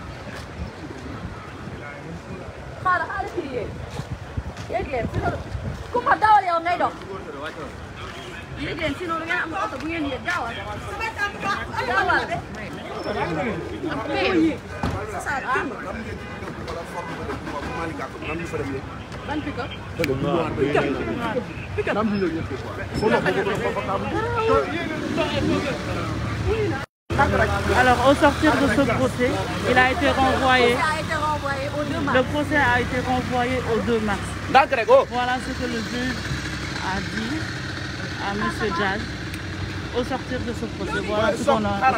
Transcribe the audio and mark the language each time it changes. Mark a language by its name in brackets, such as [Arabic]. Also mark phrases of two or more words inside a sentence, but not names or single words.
[Wolof] Xaaral fii yéeg leen fi Kumba dawal yow ngay dox. Yéeg leen sinon da ngeen am oto bu ngeen yéeg dawal. Dawal. Ban pick-up? Pick-up. [French] Alors, au sortir de ce procès, il a été renvoyé. Le procès a été renvoyé au 2 mars. Voilà ce que le juge a dit à M. Diaz au sortir de ce procès. Voilà ce qu'on a.